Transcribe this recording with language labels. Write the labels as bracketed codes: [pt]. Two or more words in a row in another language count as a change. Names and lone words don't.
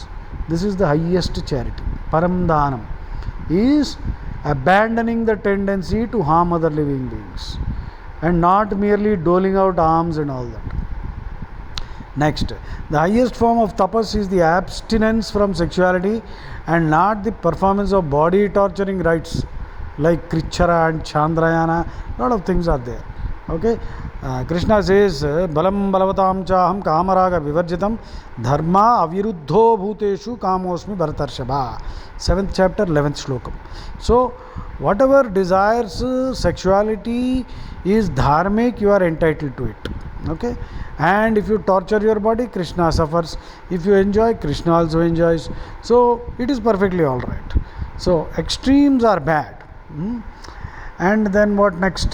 [en] This is the highest charity. Paramdanam is abandoning the tendency to harm other living beings and not merely doling out alms and all that. Next, the highest form of tapas is the abstinence from sexuality and not the performance of body torturing rites like Krichara and Chandrayana. A lot of things are there. Okay. Krishna says, [sa] बलं बलवतां चाहं कामराग विवर्जितम् धर्म अविरुद्धो भूतेषु कामोऽस्मि भरतर्षभ. [en] 7th chapter, 11th slokam. So, whatever desires sexuality is dharmic, you are entitled to it. Okay. And if you torture your body, Krishna suffers. If you enjoy, Krishna also enjoys. So, it is perfectly alright. So, extremes are bad. And then what next?